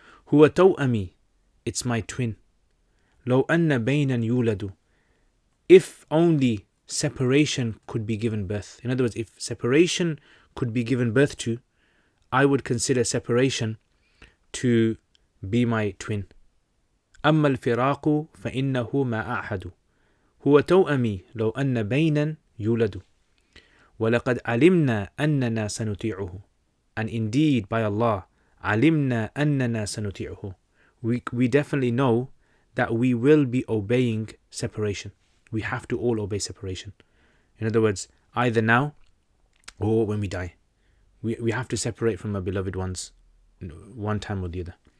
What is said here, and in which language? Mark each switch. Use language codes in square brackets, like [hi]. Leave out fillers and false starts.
[ar] هُوَ تَوْأَمِي. [en] It's my twin. [ar] لَوْ أَنَّ بَيْنًا يُولَدُ. [en] If only separation could be given birth. In other words, if separation could be given birth to, I would consider separation to be my twin. [ar] أما الفراق فإنه ما أعهد هو توأمي لو أن بينا يولد ولقد علمنا أننا سنطيعه. [en] And indeed, by Allah, [ar] علمنا أننا سنطيعه. [en] We definitely know that we will be obeying separation. We have to all obey separation. In other words, either now or when we die. We have to separate from our beloved ones one time or the other.